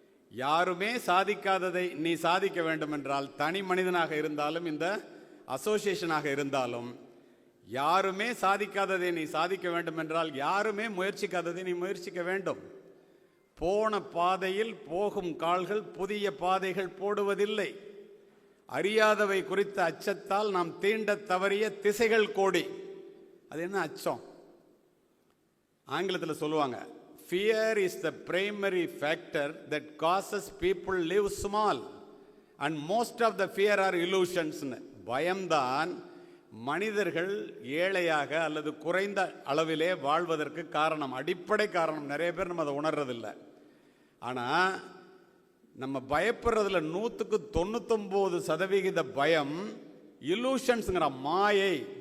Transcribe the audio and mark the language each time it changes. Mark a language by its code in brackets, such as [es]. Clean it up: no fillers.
[ta] யாருமே சாதிக்காததை நீ சாதிக்க வேண்டும் என்றால், தனி மனிதனாக இருந்தாலும் இந்த அசோசியேஷனாக இருந்தாலும், யாருமே சாதிக்காததை நீ சாதிக்க வேண்டும் என்றால், யாருமே முயற்சிக்காததை நீ முயற்சிக்க வேண்டும். போன பாதையில் போகும் கால்கள் புதிய பாதைகள் போடுவதில்லை. அறியாதவை குறித்த அச்சத்தால் நாம் தீண்ட தவறிய திசைகள் கோடி. அது என்ன அச்சம்? ஆங்கிலத்தில் சொல்லுவாங்க, [en] fear is the primary factor that causes people live small and most of the fear are illusions. [ta] பயம்தான் மனிதர்கள் ஏழையாக அல்லது குறைந்த அளவிலே வாழ்வதற்கு காரணம், அடிப்படை காரணம். நிறைய பேர் நம்ம அதை உணர்றதில்லை. ஆனால் நம்ம பயப்படுறதுல 99% பயம் இல்லூஷன்ஸுங்கிற மாயை.